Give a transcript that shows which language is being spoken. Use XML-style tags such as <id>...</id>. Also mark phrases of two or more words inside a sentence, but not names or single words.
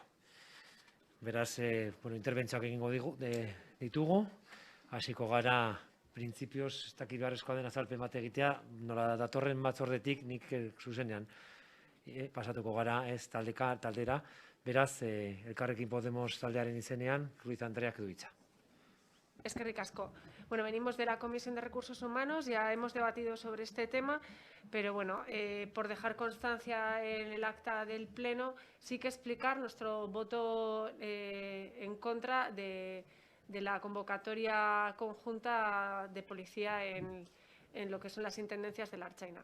<eu>Beraz, interbentzioak egingo ditugu, hasiko gara printzipioz, ez dakit beharrezkoa den azalpen bat egitea, nola datorren batzordetik nik zuzenean pasatuko gara ez taldera, beraz, Elkarrekin Podemos taldearen izenean, Ruiz Andreak du hitza. Eskerrik asko.</eu> <es>Bueno, venimos de la Comisión de Recursos Humanos, ya hemos debatido sobre este tema, pero bueno, por dejar constancia en el acta del Pleno, sí que explicar nuestro voto en contra de la convocatoria conjunta de policía en lo que son las intendencias de la Ertzaintza.</es>